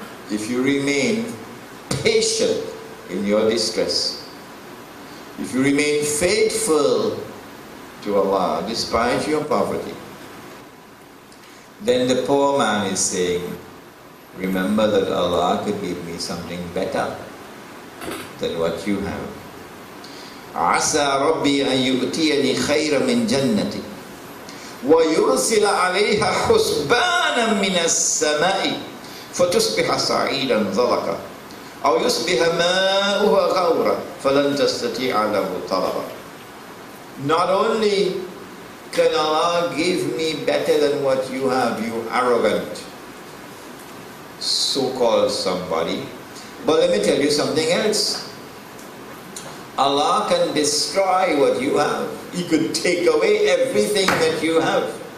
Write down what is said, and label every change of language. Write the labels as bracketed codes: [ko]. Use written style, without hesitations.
[en] If you remain patient in your distress, if you remain faithful to Allah despite your poverty, then the poor man is saying, remember that Allah could give me something better than what you have. [ar] عسى ربي أن يؤتيني خيرا من جنتي ويرسل عليها حسبانا من السماء فتصبح صعيدا زلقا أو يصبح ماؤها غورا فلن تستطيع له طلبا. [en] Not only can Allah give me better than what you have, you arrogant so-called somebody, but let me tell you something else. Allah can destroy what you have. He could take away everything that you have.